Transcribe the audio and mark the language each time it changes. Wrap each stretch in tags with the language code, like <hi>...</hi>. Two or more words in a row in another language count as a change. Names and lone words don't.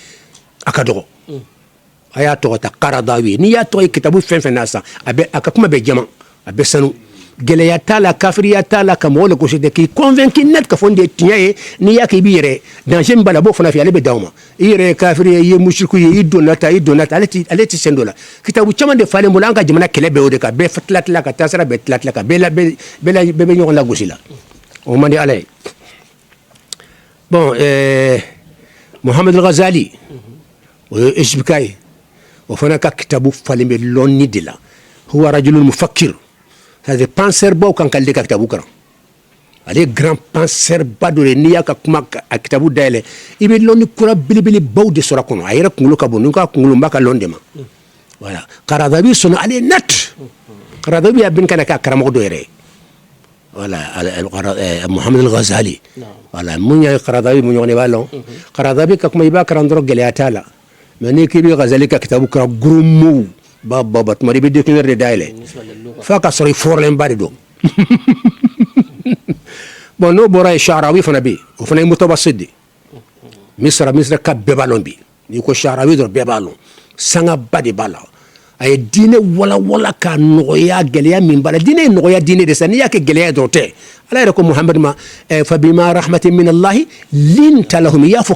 <bm>a ka dɔgɔ a y'a tɔgɔ ta qaradawi n'i y'a tɔgɔ ye kitabu fɛn fɛn na sisan a ka kuma bɛ jama a bɛ sanu gɛlɛya t'a la kafiriya t'a la ka mɔgɔw lagosi dɛ k'i convaincu net ka fɔ nin de ye tiɲɛ ye n'i y'a kɛ i b'i yɛrɛ danger min b'a la a b'o fana fɛ ale bɛ d'aw ma i yɛrɛ ye kafiri ye i ye mushriku ye i donna ta ale tɛ sen dɔ la kitabu caman de falen bolo an ka jamana kɛlɛ bɛɛ o de kan bɛɛ tila ka taasira bɛɛ tila ka bɛɛ bɛ ɲɔgɔn lagosi la o man di ala ye bon Muhammad al-Ghazali o ye Égyptien ye o fana ka kitabu falen bɛ lɔnni de la</bm> <ar>هو رجل مفكر</ar> <fr>c'est-à-dire penseur</fr> <bm>baw kan k'ale de ka kitabu kalan ale</bm> <fr>grand penseur</fr> <bm>ba dɔ de n'i y'a ka kuma a kitabu dayɛlɛ i bɛ lɔnni kura belebelebaw de sɔrɔ a kɔnɔ a yɛrɛ kunkolo ka bon ni ka kunkolo n b'a ka lɔn de ma voilà Qaradawi sɔnna ale ye net Qaradawi y'a bin kana k'a karamɔgɔ dɔ yɛrɛ ye voilà Muhammad al-Ghazali voilà mun ye Qaradawi mun ɲɔgɔn de b'a lɔn Qaradawi ka kuma i b'a kalan dɔrɔn gɛlɛya t'a la mais n'i k'i bɛ Ghazali ka kitabu kalan</bm> <fr>gros mots</fr> <bm>tuma i bɛ dictionnaire de dayɛlɛ f'a ka sɔrɔ i fɔrɔlenba de don bon n'o bɔra yen Sha'arawi fana bɛ yen o fana ye mutawasit de Misra ka bɛɛ b'a lɔn bi n'i ko Sha'arawi dɔrɔn bɛɛ b'a lɔn sangaba de b'a la a ye diinɛ walawala k'a nɔgɔya gɛlɛya min b'a la diinɛ ye nɔgɔya diinɛ de sa n'i y'a kɛ gɛlɛya dɔrɔn tɛ ala yɛrɛ ko Muhamad ma</bm> <ar>فبما رحمة من الله لنت لهم</ar> <bm>i y'a fɔ</bm>